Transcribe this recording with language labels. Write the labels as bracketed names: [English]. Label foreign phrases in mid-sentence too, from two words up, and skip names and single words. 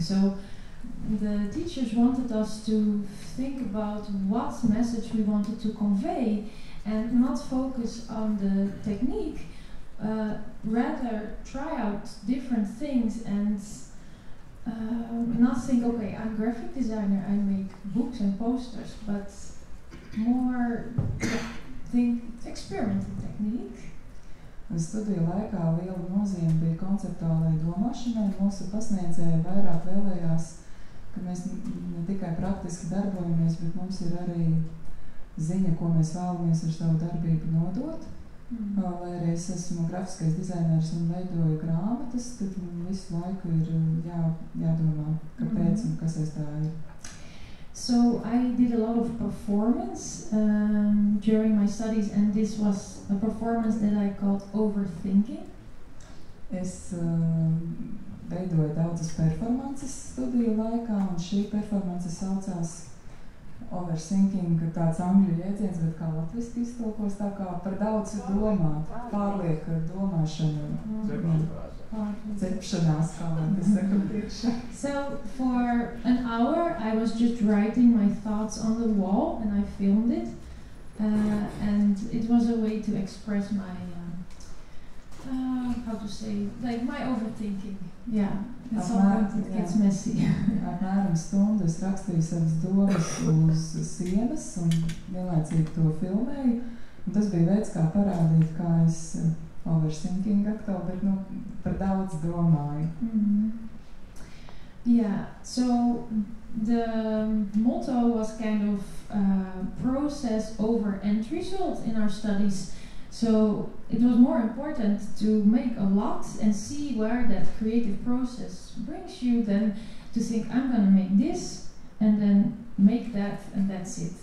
[English] So the teachers wanted us to think about what message we wanted to convey and not focus on the technique, rather try out different things and not think, okay, I'm a graphic designer, I make books and posters, but more think experimental technique. [Latvian] Studiju laikā liela nozīme bija konceptuālai domāšanai. Mūsu pasniedzēji vairāk vēlējās, ka mēs ne tikai praktiski darbojamies, bet mums ir arī ziņa, ko mēs vēlamies ar savu darbību nodot. Lai arī es esmu grafiskais dizainers un veidoju grāmatas, tad visu laiku ir jādomā, kāpēc un kas aiz tā ir. [English] So I did a lot of performance during my studies, and this was a performance that I called overthinking. [Latvian] Es veidoju daudzas performances studiju laikā, un šī performance saucās overthinking, tāds angļu jēdziens, bet kā latviski iztulkos, tā kā par daudz domāt, pārlieka domāšana. Cepšanās, kā man tas saka priekšā. [English] So for an hour I was just writing my thoughts on the wall, and I filmed it, and it was a way to express my to say, like my overthinking. Yeah, at some [Latvian] Apmēram, [English] point it [Latvian] jā. [English] gets messy. [Latvian] Apmēram stundu es rakstīju savas domas uz sienas un vienlaicīgi to filmēju. Un tas bija veids, kā parādīt, kā es overthinking atkal, bet nu, par daudz domāju. [English] Yeah, so the motto was kind of process over end result in our studies. So it was more important to make a lot and see where that creative process brings you than to think I'm gonna make this and then make that and that's it.